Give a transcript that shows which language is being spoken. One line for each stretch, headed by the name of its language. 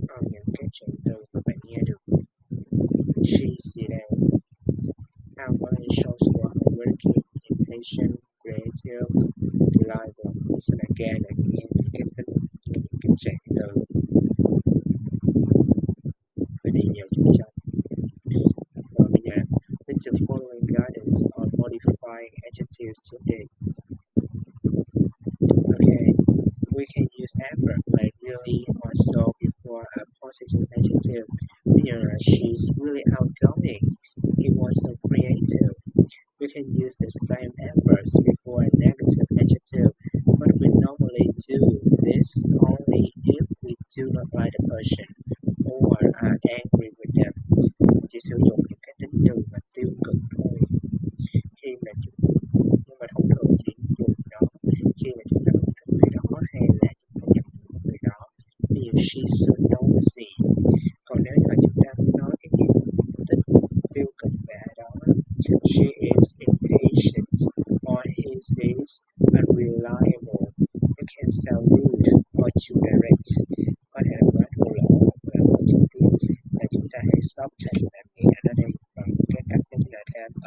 Vietnamese: Những cái chuyển từ mà bạn nghe được. She gì đây?
English: Outgoing, social, working, impatient, creative, reliable. Listen again and
Vietnamese: nghe những cái trạng từ phải đi nhiều chú trọng. Rồi bây giờ,
English: with the following guidance on modifying adjectives today. Okay, we can use ever like really or so before a positive adjective. She's really outgoing. He was so creative. We can use the same adverbs before a negative adjective, but we normally do this only if we do not like the person or are angry with them.
Vietnamese: Chỉ sử dụng những cái tính từ mà tiêu cực thôi. Nhưng mà thông thường chỉ dùng nó khi mà chúng ta không thích người đó hay là chúng ta giận người đó. Ví dụ
English: she's so nosy.
Vietnamese: Còn nếu như mà chúng ta muốn nói cái gì tích tiêu cực về ai đó,
English: she is impatient or he is unreliable. It can sound rude or too direct.
Vietnamese: Có thể là quá thô lỗ hoặc là quá trực tiếp. Là chúng ta hãy soften làm nghĩa ở đây bằng cái cách như là theo